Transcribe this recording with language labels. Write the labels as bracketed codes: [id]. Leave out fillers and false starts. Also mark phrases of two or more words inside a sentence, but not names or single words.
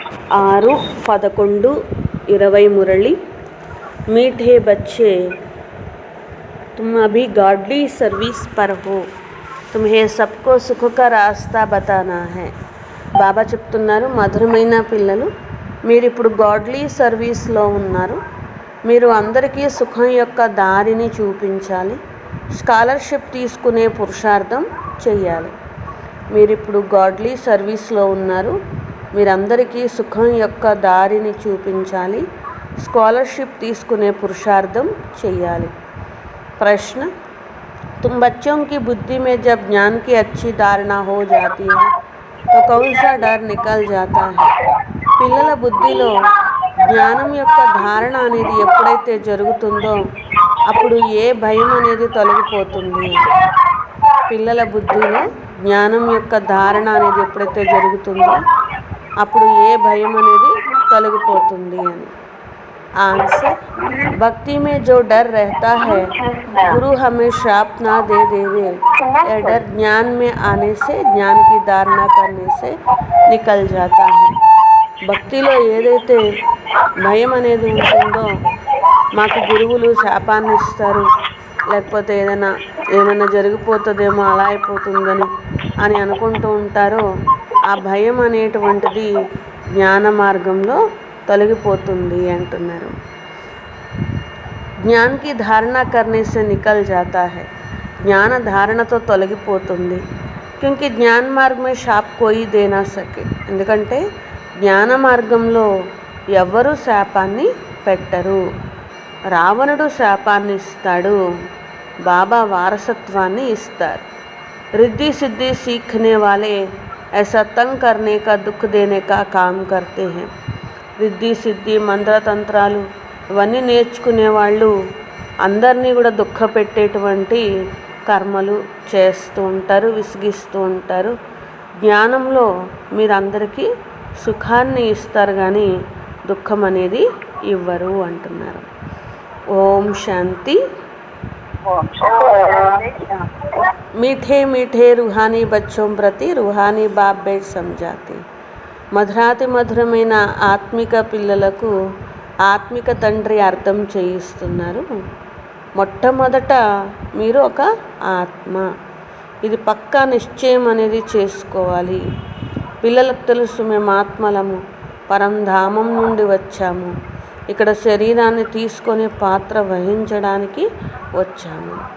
[hi] 6-11-20 मुरली। मीठे बच्चे, तुम अभी [en] godly service [hi] पर हो, तुम्हें सबको सुख का रास्ता बताना है. [te] బాబా చెప్తున్నారు, మధురమైన పిల్లలు, మీరు ఇప్పుడు [en] godly servicelo [te] ఉన్నారు. మీరు అందరికీ సుఖం యొక్క దారిని చూపించాలి. స్కాలర్షిప్ తీసుకునే పురుషార్థం చెయ్యాలి. మీరు ఇప్పుడు [en] godly servicelo [te] ఉన్నారు. మీరందరికీ సుఖం యొక్క దారిని చూపించాలి. స్కాలర్షిప్ తీసుకునే పురుషార్థం చెయ్యాలి. [hi] प्रश्न, तुम बच्चों की बुद्धि में जब ज्ञान की अच्छी धारणा हो जाती है तो कौन सा डर निकल जाता है? [te] పిల్లల బుద్ధిలో జ్ఞానం యొక్క ధారణ అనేది ఎప్పుడైతే జరుగుతుందో అప్పుడు ఏ భయం అనేది తొలగిపోతుంది? పిల్లల బుద్ధిలో జ్ఞానం యొక్క ధారణ అనేది ఎప్పుడైతే జరుగుతుందో అప్పుడు ఏ భయం అనేది తొలగిపోతుంది అని. [hi] आंसर, भक्ति में जो डर रहता है गुरु हमें श्राप ना दे देवे, यह डर ज्ञान में आने से, ज्ञान की धारणा करने से निकल जाता है. [te] భక్తిలో ఏదైతే భయం అనేది ఉంటుందో, మాకు గురువులు శాపాన్ని ఇస్తారు, లేకపోతే ఏమైనా జరిగిపోతుందేమో, అలా అయిపోతుందని అని అనుకుంటూ ఉంటారో, ఆ భయం అనేటువంటిది జ్ఞాన మార్గంలో తొలగిపోతుంది అంటున్నారు. [hi] ज्ञान की धारणा करने से निकल जाता है, [te] జ్ఞాన ధారణతో తొలగిపోతుంది. [hi] क्योंकि ज्ञान मार्ग में शाप कोई दे ना सके, [te] ఎందుకంటే జ్ఞాన మార్గంలో ఎవ్వరూ శాపాన్ని పెట్టరు. రావణుడు శాపాన్ని ఇస్తాడు, బాబా వారసత్వాన్ని ఇస్తారు. [hi] रिद्धि सिद्धि सीखने वाले ऐसा तंग करने का, दुख देने का काम करते हैं. [te] రిద్ధి సిద్ధి మంత్రతంత్రాలు ఇవన్నీ నేర్చుకునే వాళ్ళు అందరినీ కూడా దుఃఖపెట్టేటువంటి కర్మలు చేస్తూ ఉంటారు, విసిగిస్తూ ఉంటారు. జ్ఞానంలో మీరందరికీ సుఖాన్ని ఇస్తారు కానీ దుఃఖం అనేది ఇవ్వరు అంటున్నారు. ఓం శాంతి. [hi] मीठे मीठे रूहानी बच्चों प्रति रूहानी बाप बेट समझाते. [te] మధురాతి మధురమైన ఆత్మిక పిల్లలకు ఆత్మిక తండ్రి అర్థం చేయిస్తున్నారు. మొట్టమొదట మీరు ఒక ఆత్మ, ఇది పక్కా నిశ్చయం అనేది చేసుకోవాలి. పిల్లలకు తెలుసు, మేము ఆత్మలము, పరంధామం నుండి వచ్చాము, ఇక్కడ శరీరాన్ని తీసుకొని పాత్ర వహించడానికి వచ్చాము.